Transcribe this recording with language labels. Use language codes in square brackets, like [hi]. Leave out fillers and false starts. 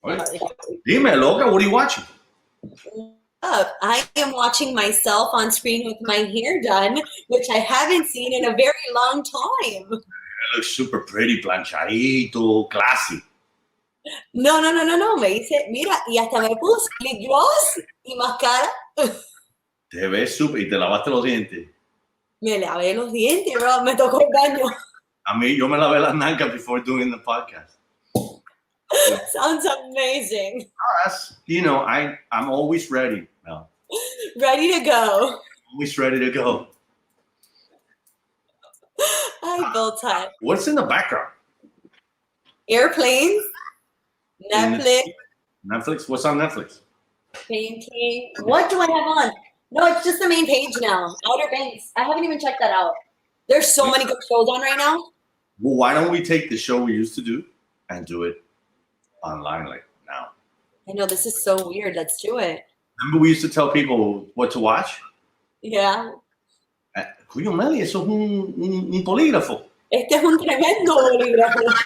[es] Oye, dime, loca, [en] what are you watching? I am watching myself on screen with my hair done, which I haven't seen in a very long time. It looks super pretty, planchadito, classy. No. [es] Me dice, mira, y hasta me puse lip gloss y mascara. Te ves súper y te lavaste los dientes. Me lavé los dientes, bro. Me tocó el baño. A mí, yo me lavé las nalgas [en] before doing the podcast. Sounds amazing. You know, I'm always ready. No. Ready to go. Always ready to go. I built time. What's in the background? Airplanes, Netflix, Netflix? What's on Netflix? painting. What do I have on? No, it's just the main page now. Outer Banks. I haven't even checked that out. There's so many good shows on right now. Well, why don't we take the show we used to do and do it online like now? I know, this is so weird. Let's do it. Remember we used to tell people what to watch? Yeah. [es] Cuyo Meli, eso es un polígrafo. Este es un tremendo bolígrafo.